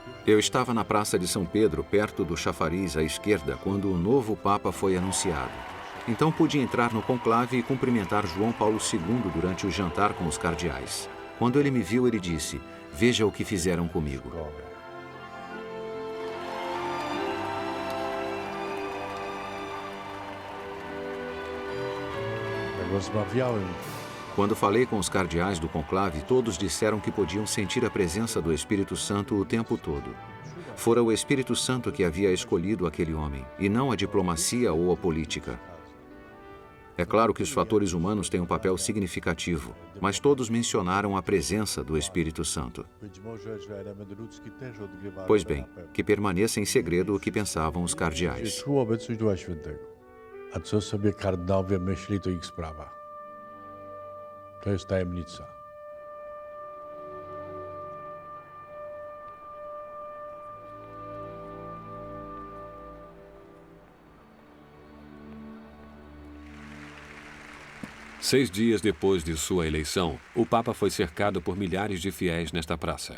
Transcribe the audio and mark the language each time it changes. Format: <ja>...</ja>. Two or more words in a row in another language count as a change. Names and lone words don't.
<pt>Eu estava na Praça de São Pedro, perto do chafariz à esquerda, quando o novo Papa foi anunciado. Então pude entrar no conclave e cumprimentar João Paulo II durante o jantar com os cardeais. Quando ele me viu, ele disse, veja o que fizeram comigo.</pt> <pl>Jak rozmawiałem,</pl> <pt>Quando falei com os cardeais do conclave, todos disseram que podiam sentir a presença do Espírito Santo o tempo todo. Fora o Espírito Santo que havia escolhido aquele homem, e não a diplomacia ou a política. É claro que os fatores humanos têm um papel significativo, mas todos mencionaram a presença do Espírito Santo.</pt> <pl>być może, że element ludzki też odgrywa</pl> <pt>Pois</pt> <pl>rolę</pl> <pt>bem,</pt> <pl>na pewno.</pl> <pt>que permaneça em segredo o que pensavam os</pt> <pl>Czy</pl> <pt>cardeais.</pt> <pl>czuł obecność Ducha Świętego. A co sobie kardynałowie myśli, to ich sprawa. To jest tajemnica.</pl> <pt>Seis dias depois de sua eleição, o Papa foi cercado por milhares de fiéis nesta praça.</pt>